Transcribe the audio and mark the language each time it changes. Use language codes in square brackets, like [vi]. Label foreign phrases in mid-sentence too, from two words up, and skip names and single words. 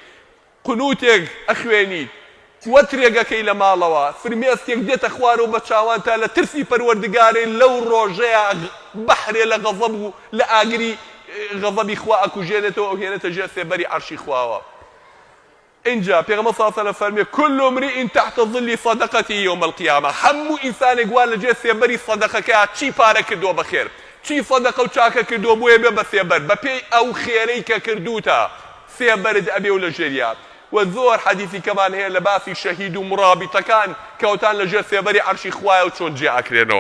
[ckb] قنوتێک ئەخوێنیت وەترێگەکەی لە ماڵەوە فرمێسکێک دێتە خوارەوە بە چاوان تا لە ترسی پەروەردگارێ لەو ڕۆژەیە بەحرێ لە غەزەب و لە ئاگری غەزەبی خوا ئەکوژێنێتەوە ئەو هێنێتە ژێر سێبەری عەرشی خواوە اینجا پێغەمبەر [ar] صلی الله علیه و سلم [ckb] فەرمێ [ar] كل امرئ تحت ظل صدقته يوم القيامة [ckb] هەموو ئینسانێک وا لە ژێر سێبەری سەدەقەکەیە چی پارە کردووە بەخێر چی سەدەقە و چاکە کردووە بۆیە بێ بە سێبەر بەپێی ئەو خێرەی کە کردووتە سێبەرت ئەبێ و لە ژێریە وزۆر حەدیثی کەمان هەیە لە باسی شەهید و مڕابیتەکان کەوتان لە ژێر سێبەری عەرشی خوایە و چۆن جێئەکرێنەوە